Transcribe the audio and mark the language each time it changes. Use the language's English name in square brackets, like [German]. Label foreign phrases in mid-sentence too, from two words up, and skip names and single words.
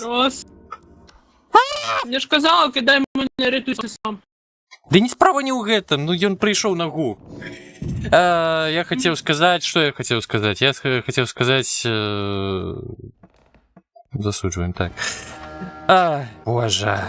[Ukrainian] Раз. Я ж казала, кидай мене, рятуйся сам. [Belarusian] Да не справа не у гэтым, ну ён прыйшоў на гу. [Russian] Я хотел сказать, что я хотел сказать? Я хотел сказать... Засудживаем, так. Боже.